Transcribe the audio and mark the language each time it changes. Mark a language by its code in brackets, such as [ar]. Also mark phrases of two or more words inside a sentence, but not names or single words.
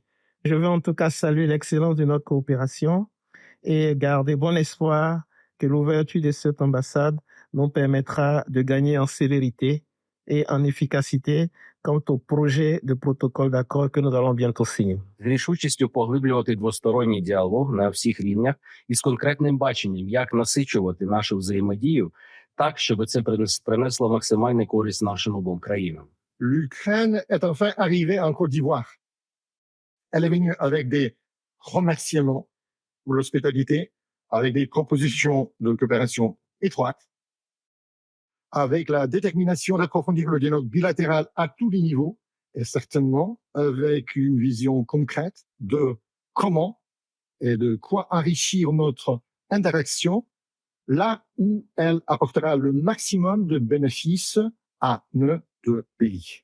[fr] Je veux en tout cas saluer l'excellence de notre coopération et garder bon espoir que l'ouverture de cette ambassade nous permettra de gagner en célérité et en efficacité quant au projet de protocole d'accord que nous allons bientôt signer. [uk] З рішучістю поглиблювати двосторонній діалог на всіх рівнях і з конкретним баченням, як насичувати нашу взаємодію так, щоб це принесло максимальну користь нашим обом країнам. [fr] L'Ukraine est enfin arrivée en Côte d'Ivoire. Elle est venue avec des remerciements pour l'hospitalité, avec des propositions de coopération étroite, avec la détermination d'approfondir le dialogue bilatéral à tous les niveaux, et certainement avec une vision concrète de comment et de quoi enrichir notre interaction là où elle apportera le maximum de bénéfices à nos deux pays.